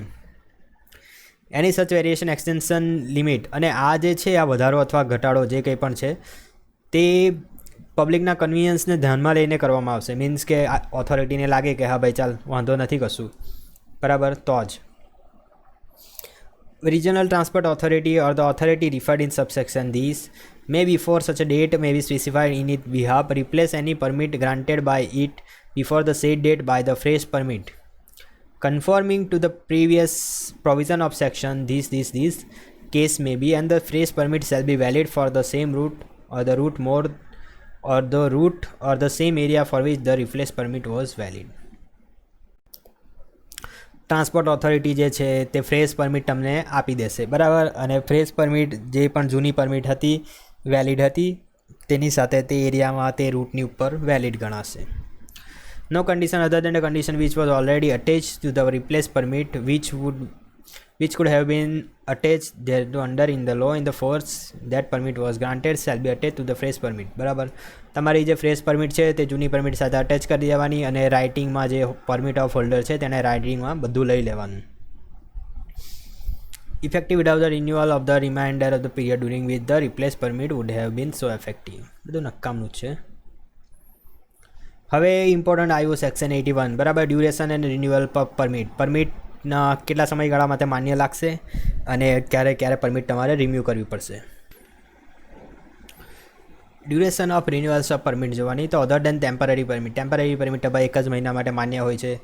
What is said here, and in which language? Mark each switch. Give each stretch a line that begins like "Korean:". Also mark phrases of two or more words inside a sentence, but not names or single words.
English: any such variation extension limit,
Gujarati: અને આ જે છે આ વધારો અથવા ઘટાડો જે કંઈ પણ છે તે પબ્લિકના કન્વિનિયન્સને ધ્યાનમાં લઈને કરવામાં આવશે. મીન્સ કે ઓથોરિટીને લાગે કે હા ભાઈ ચાલ વાંધો નથી કશું, બરાબર, તો જ.
English: Regional Transport Authority or the authority referred in subsection these may before such a date may be specified in its behalf replace any permit granted by it before the said date by the fresh permit conforming to the previous provision of section this case may be, and the fresh permit shall be valid for the same route or the route more or the route or the same area for which the replace permit was valid. transport authority
Gujarati: જે છે તે
English: fresh permit
Gujarati: તમને આપી દેશે, બરાબર, અને
English: fresh permit
Gujarati: જે પણ જૂની પરમિટ હતી વેલિડ હતી તેની સાથે તે એરિયામાં તે રૂટની ઉપર વેલિડ ગણાશે.
English: No condition other than the condition which was already attached to the replace permit which could have been attached thereto under in the law in the force that permit was granted shall be attached to the fresh permit.
Gujarati: બરાબર. તમારી જે
English: fresh permit
Gujarati: છે તે જૂની પરમિટ સાથે અટેચ કરી દેવાની, અને રાઇટિંગમાં જે
English: permit of holder
Gujarati: છે તેને રાઇટિંગમાં બધું લઈ લેવાનું.
English: Effective without the renewal of the remainder of the period during which the replace permit would have been so effective.
Gujarati: બધું નક્કામનું છે. હવે ઇમ્પોર્ટન્ટ આવ્યું સેક્શન 81, બરાબર,
English: duration and renewal
Gujarati: પરમિટના કેટલા સમયગાળા માટે માન્ય લાગશે અને ક્યારે પરમિટ તમારે રિન્યૂ કરવી પડશે.
English: duration of renewals of permit
Gujarati: જોવાની, તો
English: other than temporary permit
Gujarati: ભાઈ 1 જ મહિના માટે માન્ય હોય છે.